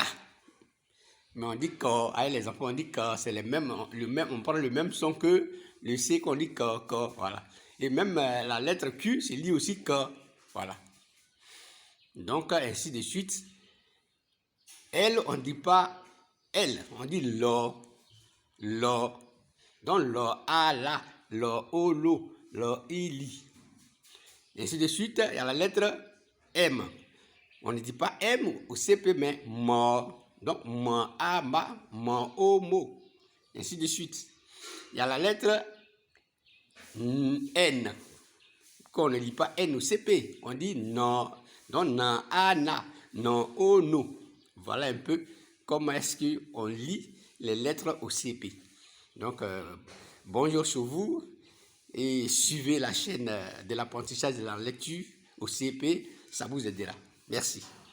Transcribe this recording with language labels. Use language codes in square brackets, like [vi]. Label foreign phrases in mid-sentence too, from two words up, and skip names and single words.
[fr] Mais on dit K, avec les enfants, on dit K, c'est on prend le même son que le C qu'on dit K, K, voilà. Et même la lettre Q, c'est lit aussi K, voilà. Donc, ainsi de suite. Elle, on ne dit pas elle, on dit lo, lo. Donc, lo, a, la, lo, o, lo, lo, i, li. Ainsi de suite, il y a la lettre M. On ne dit pas M au CP, mais mo. Donc, ma, a, ma, o, mo. Ainsi de suite. Il y a la lettre N. Qu'on ne lit pas N au CP, on dit non. Donc, na, a, na, non, o, no. Voilà un peu comment est-ce qu'on lit les lettres au CP. Donc, bonjour sur vous et suivez la chaîne de l'apprentissage de la lecture au CP, ça vous aidera. Merci.